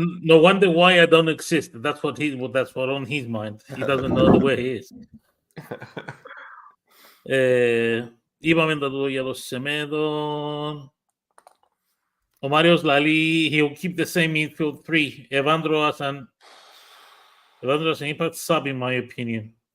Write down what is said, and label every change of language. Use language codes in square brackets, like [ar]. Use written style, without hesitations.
[en] No wonder why I don't exist. That's what on his mind. He doesn't know the way he is. [el] Είπαμε τα τούτο για το Σεμέδο. Ο Μάριος λαλεί, [en] he'll keep the same midfield 3. Evandro as an impact sub, in my opinion.